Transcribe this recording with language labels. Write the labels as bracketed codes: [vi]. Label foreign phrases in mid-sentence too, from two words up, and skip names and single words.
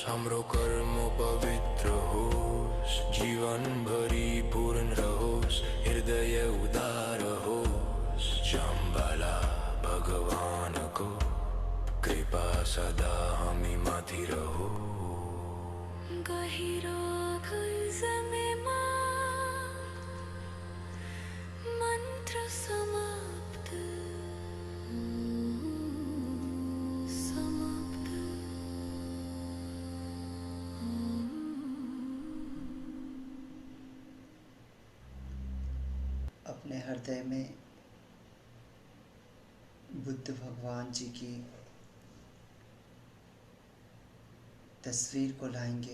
[ne] हाम्रो कर्म पवित्र होस्, जीवनभरि पूर्ण रहोस्, हृदय उदार होस्। शम्बला भगवानको कृपा सदा हामी माथि रहो। गहिरो खल्समेमा मन्त्र समाप्त समाप्त। [hi] अपने हृदय में बुद्ध भगवान जी की तस्वीर को लाएंगे।